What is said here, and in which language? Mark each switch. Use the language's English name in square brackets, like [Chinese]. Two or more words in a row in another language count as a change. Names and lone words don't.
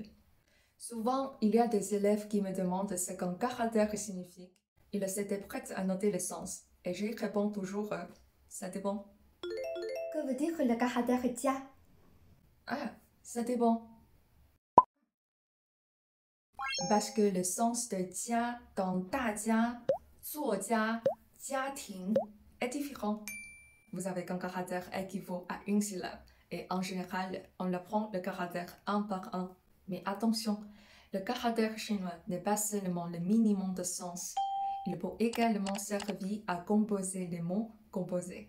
[French] Souvent, il y a des élèves qui me demandent ce qu'un caractère signifie. Ils étaient prêts à noter le sens et j'y réponds toujours ça dépend. Que veut dire le caractère jia? Ah, ça dépend. Parce que le sens de jia dans [Chinese] 大家, 作家, 家庭 [French] est différent. Vous savez qu'un caractère équivaut à une syllabe et en général, on apprend le caractère un par un. Mais attention, le caractère chinois n'est pas seulement le minimum de sens. Il peut également servir à composer les mots composés.